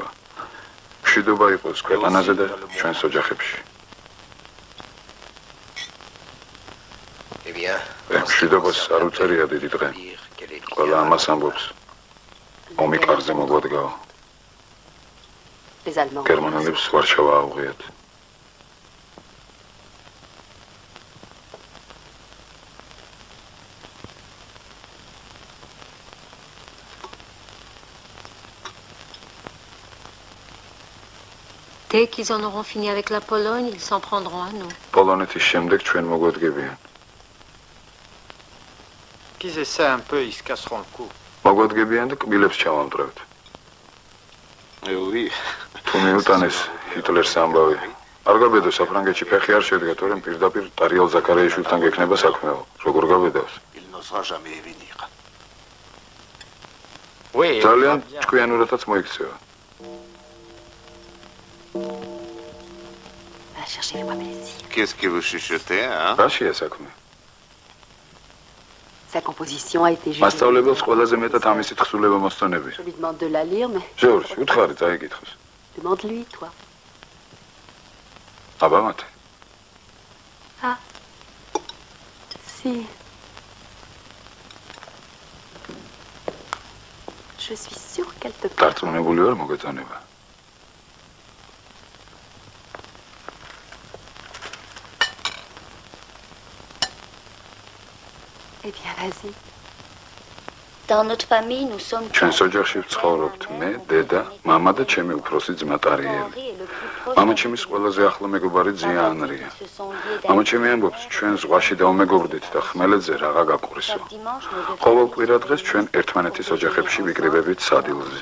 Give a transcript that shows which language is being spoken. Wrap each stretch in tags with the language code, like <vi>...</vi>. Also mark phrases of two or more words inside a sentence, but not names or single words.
<ka>მშვიდობა იყოს ქვეყანაზე და ჩვენს ოჯახებში. მშვიდობას არ უწერია დიდი დღე. ყველა ამას ამბობს. ომი კარზე მოგვადგაო. გერმანელებს ვარშავა აუღიათ.</ka> <fr>Dès qu'ils en auront fini avec la Pologne, ils s'en prendront à nous.</fr> <ka>პოლონეთის შემდეგ ჩვენ მოგვადგებიან.</ka> <fr>Qu'ils essaient un peu, ils se casseront le cou.</fr> <ka>მოგვადგებიან და კბილებს ჩავამტვრევთ. თუ მიუტანეს ჰიტლერს ამბავი. არ გაბედო საფრანგეთში ფეხი არ შედგა, თორემ პირდაპირ ტარიელ ზაქარიაშვილთან გექნება საქმეო. როგორ გაბედავს? ძალიან ჭკვიანურადაც მოიქცევა.</ka> <fr>Qu'est-ce que vous chuchotez, hein?</fr> <ka>რაშია საქმე?</ka> <fr>Sa composition a été jugée.</fr> <ka>მასწავლებელს ყველაზე მეტად ამისი თხზულება მოსწონები.</ka> <fr>Je lui demande de la lire, mais...</fr> <ka>ჟორჟ, უთხარი, წაიკითხოს.</ka> <fr>Demande-lui, toi.</fr> <ka>აბა მათე.</ka> <fr>Ah. Si. Je suis sûre qu'elle te plaît.</fr> <ka>დარწმუნებული ვარ მოგეწონება.</ka> <fr>Eh bien, vas-y. Dans notre famille, nous sommes</fr> <ka>ჩვენს ოჯახში ვცხოვრობთ მე, დედა, მამა და ჩემი უფროსი ძმა ტარიელი. მამა ჩემის ყველაზე ახლო მეგობარი ძია ანრია. მამა ჩემი ამბობს, ჩვენ ზღვაში დავმეგობრდით და ხმელეთზე რაღა გაყვრისო. ყოველ კვირა დღეს ჩვენ ერთმანეთის ოჯახებში ვიკრიბებით სადილზე.</ka>